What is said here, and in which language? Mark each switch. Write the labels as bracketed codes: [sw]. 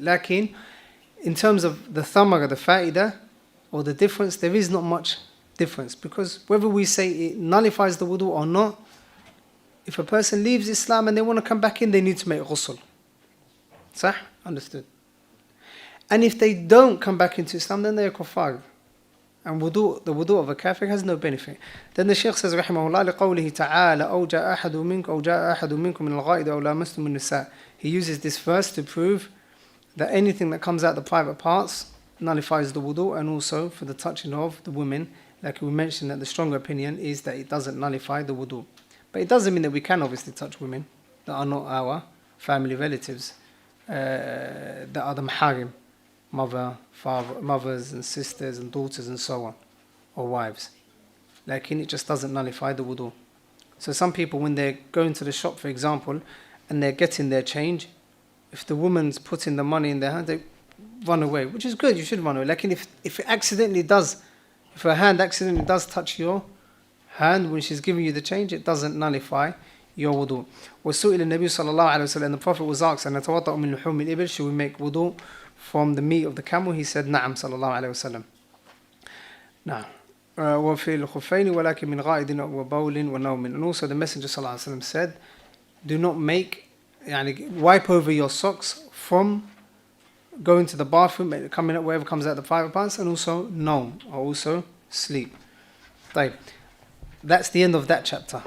[en] Lakin, in terms of the thamara, the fa'idah, or the difference, there is not much difference, because whether we say it nullifies the wudu or not, if a person leaves Islam and they want to come back in, they need to make ghusl. Sah? Understood. And if they don't come back into Islam, then they are kuffar. And the wudu of a kafir has no benefit. Then the Shaykh says, [ar] rahimahullah, لِقَوْلِهِ تَعَالَى أَوْ جَاءَ أَحَدٌ مِّنكُم مِّنَ الْغَائِدِ أَوْ لَامَسْتُمُ النِّسَاءِ. [en] He uses this verse to prove that anything that comes out the private parts nullifies the wudu, and also for the touching of the women. Like we mentioned, that the stronger opinion is that it doesn't nullify the wudu. But it doesn't mean that we can obviously touch women that are not our family relatives, that are the maharim, mothers and sisters and daughters and so on, or wives. Like it just doesn't nullify the wudu. So some people, when they're going to the shop, for example, and they're getting their change, if the woman's putting the money in their hand, they run away, which is good, you should run away. Like if her hand accidentally does touch your hand when she's giving you the change, it doesn't nullify your wudu. [ar] وَسُئِلَ النَّبِيُّ صَلَّى اللَّهُ عَلَيْهِ وسلم, [en] the Prophet was asked, [ar] أَنَ نَتَوَضَّأُ مِنْ لُحُومِ الْإِبِلِ, [en] should we make wudu from the meat of the camel? He said, [ar] نعم صلى الله عليه وسلم. نعم. وفي الخفين ولكن من غائد وبول ونوم. [en] And also the Messenger صلى الله عليه وسلم said, do not wipe over your socks from going to the bathroom, coming up wherever comes out the private parts, and also noam, or also sleep. That's the end of that chapter.